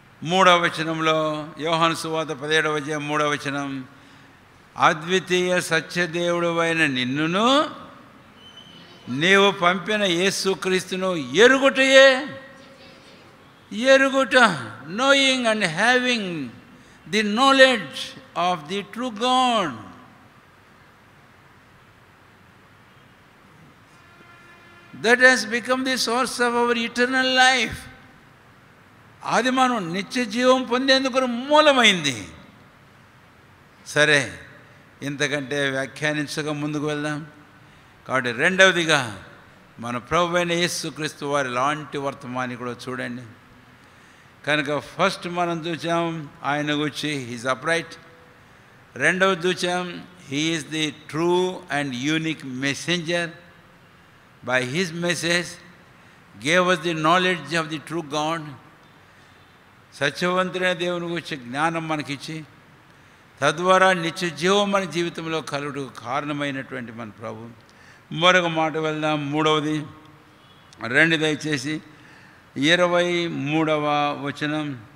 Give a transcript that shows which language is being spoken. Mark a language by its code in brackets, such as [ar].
[te] 3వ వచనంలో, యోహాను సువార్త 17వ అధ్యాయం 3వ వచనం, అద్వితీయ సత్యదేవుడు అయిన నిన్నును నీవు పంపిన యేసుక్రీస్తును ఎరుగుటయే, ఎరుగుట, [en] Knowing and having the knowledge of the true God. That has become the source of our eternal life. [te] అది మనం నిత్య జీవం పొందేందుకు మూలమైంది. సరే, ఇంతకంటే వ్యాఖ్యానించగా ముందుకు వెళ్దాం. కాబట్టి రెండవదిగా మన ప్రభువైన అయిన యేసుక్రీస్తు వారి లాంటి వర్తమాని కూడా చూడండి. కనుక ఫస్ట్ మనం చూసాం ఆయన గురించి [en] He's upright. [te] రెండవది చూసాం [en] He is the true and unique messenger. By his message gave us the knowledge of the true God. [te] సత్యవంతుడైన దేవుని గురించి జ్ఞానం మనకిచ్చి తద్వారా నిత్య జీవం మన జీవితంలో కలుగుటకు కారణమైనటువంటి మన ప్రభు. మరొక మాట వెళ్దాం. మూడవది రెండు, దయచేసి 23వ వచనం.